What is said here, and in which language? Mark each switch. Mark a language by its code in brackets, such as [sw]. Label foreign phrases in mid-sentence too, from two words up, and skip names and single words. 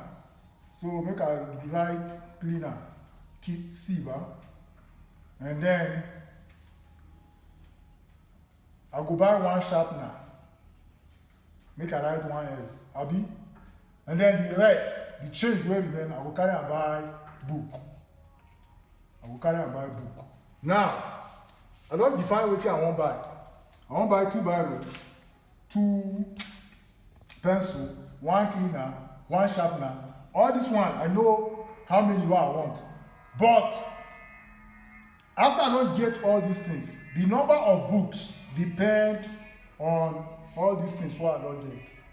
[pcm] So make I write cleaner, C ba, and then I go buy 1 sharpener, make I write 1 S, abi? And then the rest, the change wey remain, I go carry and buy book. Now, I don define wetin I wan buy. I wan buy 2 biro, 2 pencil, 1 cleaner, 1 sharpener. All this one, I know how many I want. But after I don't get all these things, the number of books depend on all these things what I don't get.